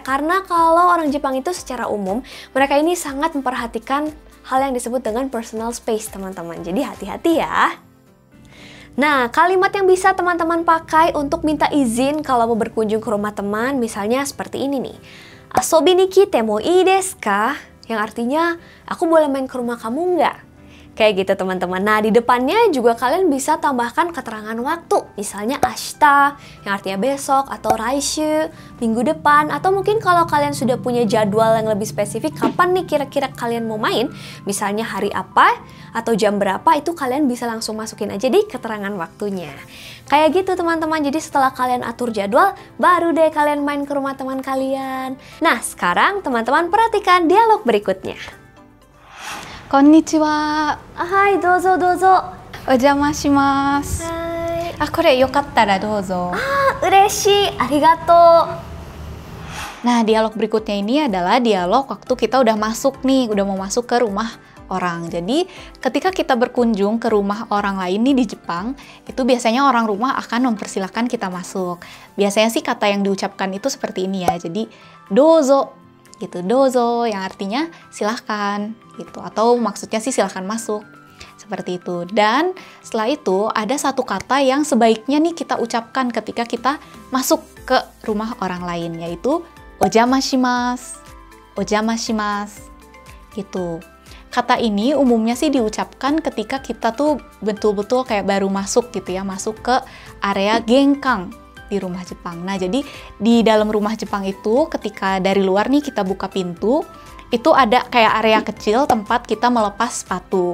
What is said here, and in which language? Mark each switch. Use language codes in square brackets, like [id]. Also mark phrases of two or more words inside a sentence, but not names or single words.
[id] Karena kalau orang Jepang itu secara umum mereka ini sangat memperhatikan hal yang disebut dengan [en] personal space [id] teman-teman. Jadi hati-hati ya. Nah, kalimat yang bisa teman-teman pakai untuk minta izin kalau mau berkunjung ke rumah teman misalnya seperti ini nih. [ja] 遊びに来てもいいですか? [id] Yang artinya, aku boleh main ke rumah kamu nggak? Kayak gitu teman-teman. Nah, di depannya juga kalian bisa tambahkan keterangan waktu. Misalnya ashita, yang artinya besok, atau raishu, minggu depan. Atau mungkin kalau kalian sudah punya jadwal yang lebih spesifik, kapan nih kira-kira kalian mau main, misalnya hari apa, atau jam berapa, itu kalian bisa langsung masukin aja di keterangan waktunya. Kayak gitu teman-teman. Jadi setelah kalian atur jadwal, baru deh kalian main ke rumah teman kalian. Nah, sekarang teman-teman perhatikan dialog berikutnya. [ja] こんにちは。はい、どうぞどうぞ。お邪魔します。はい。これよかったらどうぞ。嬉しい。ありがとう。 [id] Nah, dialog berikutnya ini adalah dialog waktu kita udah masuk nih, udah mau masuk ke rumah orang. Jadi, ketika kita berkunjung ke rumah orang lain nih di Jepang, itu biasanya orang rumah akan mempersilahkan kita masuk. Biasanya sih kata yang diucapkan itu seperti ini ya. Jadi, dozo gitu, dozo yang artinya silahkan gitu, atau maksudnya sih silahkan masuk, seperti itu. Dan setelah itu ada satu kata yang sebaiknya nih kita ucapkan ketika kita masuk ke rumah orang lain, yaitu [ja] お邪魔します、お邪魔します [id] gitu. Kata ini umumnya sih diucapkan ketika kita tuh betul-betul kayak baru masuk gitu ya, masuk ke area genkang di rumah Jepang. Nah, jadi di dalam rumah Jepang itu ketika dari luar nih kita buka pintu, itu ada kayak area kecil tempat kita melepas sepatu.